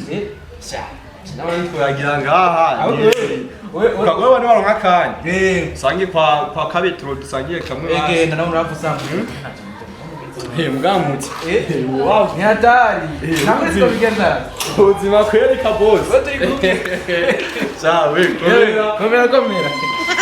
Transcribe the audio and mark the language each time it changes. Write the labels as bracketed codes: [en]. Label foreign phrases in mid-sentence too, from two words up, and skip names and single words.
[rn] sha Nawe twagira ngaha. Ukagora bane baronka kanya. Sangi kwa kabitro dusangiye kamwe. egenda nawe uravusa Mugamuti. [sw] wow ni hatari [rn] namwe siko bigenda Ubuzima kweli ka boss. wote uri kumwe [sw] Sawa, [rn] komera